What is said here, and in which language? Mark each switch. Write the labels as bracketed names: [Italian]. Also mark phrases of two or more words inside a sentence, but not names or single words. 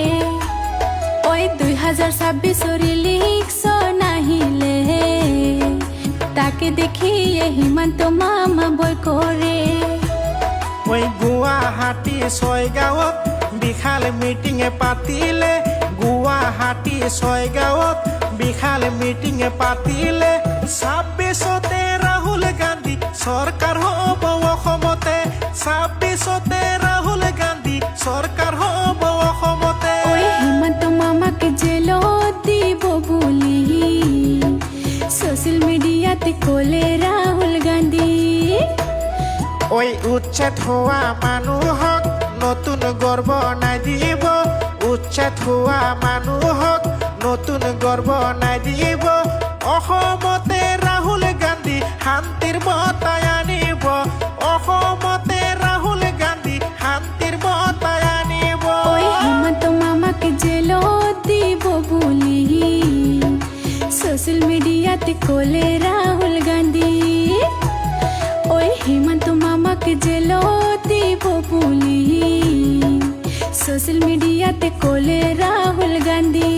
[Assamese] ওই 2026 ইলেকশন আহিলে তাকে দেখিয়ে হিমন্ত মামা বই করে। ওই গুৱাহাটী 6 গাঁৱত বিশাল মিটিঙে পাতিলে, গুৱাহাটী 6 গাঁৱত বিশাল মিটিঙে পাতিলে। 26তে ৰাহুল গান্ধী চৰকাৰ হ'ব অসমতে, 26তে ৰাহুল গান্ধী চৰকাৰ হ'ব অসমতে। ওই হিমন্ত মামাকে জেলত দিব বলি [English] social mediaতে [Assamese] কোলে রাহুল গান্ধী। ওই উচ্ছেদ হোৱা মানুহক নতুন গৰ্ব নাই দিব, উচ্ছেদ হোৱা মানুহক নতুন গৰ্ব নাই দিব। অসমতে ৰাহুল গান্ধী শান্তিৰ বঁটাই আনিব, অসমতে ৰাহুল গান্ধী শান্তিৰ বঁটাই আনিব। ওই হিমন্ত মামাকে জেলত দিব বলি [English] social mediaতে [Assamese] কোলে রাহুল গান্ধী। ওই হিমন্ত মামাকে জেলত দিব বলি [English] social mediaতে [Assamese] কোলে রাহুল গান্ধী।